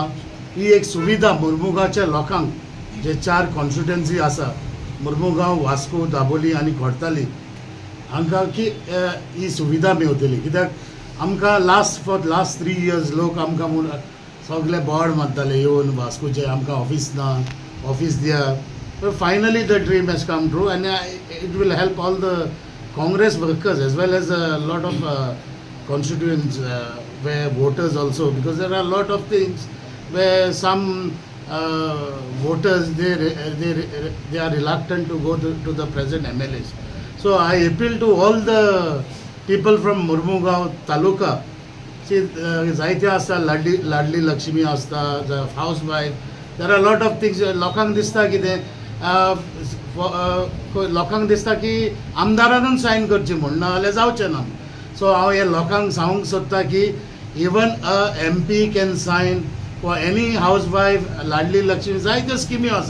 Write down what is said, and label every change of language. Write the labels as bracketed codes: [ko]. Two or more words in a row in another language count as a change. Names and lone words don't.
[kok] ही एक सुविधा मुर्मुगांवच्या लोकांक, जे 4 कॉन्स्टिट्युएन्सी आसा, मुर्मुगांव, वास्को, दाबोली आनी खोर्ताली, हांकां की ही सुविधा मेळटली. कित्याक आमकां [en] for last 3 years [kok] लोक आमकां म्हूण सगळे बोर्ड मारताले येवन वास्कोचे, आमकां ऑफिस ना, ऑफिस दिया. [en] But finally the dream has come true and it will help all the Congress workers as well as a lot of constituents where voters also, because there are a lot of things where some voters they are reluctant to go to the present MLAs. So I appeal to all the people from Murmugaon taluka. See, [kok] जायते आसता, लाडली लक्ष्मी आसता, [en] the housewife. There are a lot of things. [kok] लोकांक दिसता कितें, लोकांक दिसता की आमदारानूच सायन करची म्हूण, ना जाल्यार जावचें ना. सो हांव हे लोकांक सांगूंक सोदता की [en] even a MP can sign for any house wife, [kok] लाडली लक्ष्मी, जायत्यो स्किमी आसा.